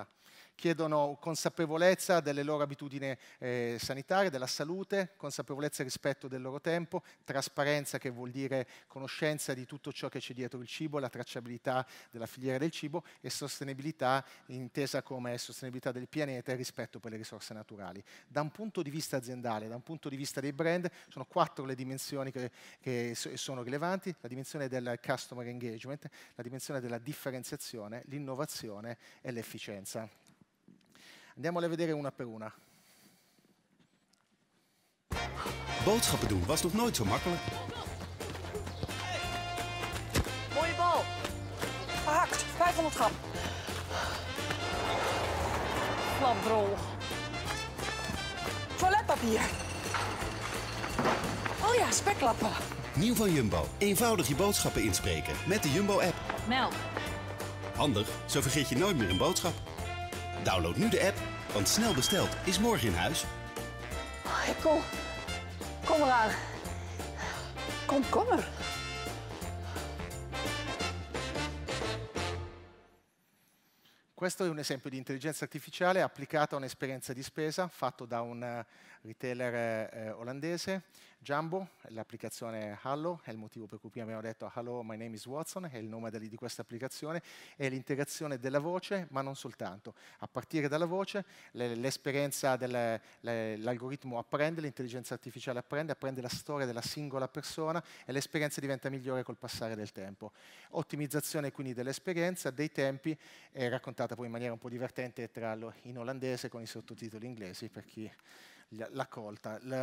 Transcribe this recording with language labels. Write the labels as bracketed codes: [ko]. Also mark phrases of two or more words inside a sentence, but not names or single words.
[it] Chiedono consapevolezza delle loro abitudini sanitarie, della salute, consapevolezza rispetto del loro tempo, trasparenza che vuol dire conoscenza di tutto ciò che c'è dietro il cibo, la tracciabilità della filiera del cibo e sostenibilità intesa come sostenibilità del pianeta e rispetto per le risorse naturali. Da un punto di vista aziendale, da un punto di vista dei brand, sono 4 le dimensioni che sono rilevanti: la dimensione del [en] customer engagement, [it] la dimensione della differenziazione, l'innovazione e l'efficienza. Andiamole a vedere una per una. [nl] Boodschappen doen was nog nooit zo makkelijk. Mooie bal. Gehakt, 500 gram. Flambrol. Toiletpapier. Oh ja, speklappen. Nieuw van Jumbo. Eenvoudig je boodschappen inspreken met de Jumbo-app. Melk. Handig, zo vergeet je nooit meer een boodschap. Download nu de app, want snel besteld is morgen in huis. Kom eraan. Kom er. [it] Questo è un esempio di intelligenza artificiale applicata a un'esperienza di spesa fatto da un retailer olandese, Jumbo. L'applicazione Hello, è il motivo per cui prima abbiamo detto [en] Hello, my name is Watson, [it] è il nome di questa applicazione, è l'integrazione della voce, ma non soltanto. A partire dalla voce, l'esperienza l'algoritmo apprende, l'intelligenza artificiale apprende la storia della singola persona e l'esperienza diventa migliore col passare del tempo. Ottimizzazione quindi dell'esperienza, dei tempi, è raccontata poi in maniera un po' divertente in olandese con i sottotitoli inglesi per chi l'ha colta.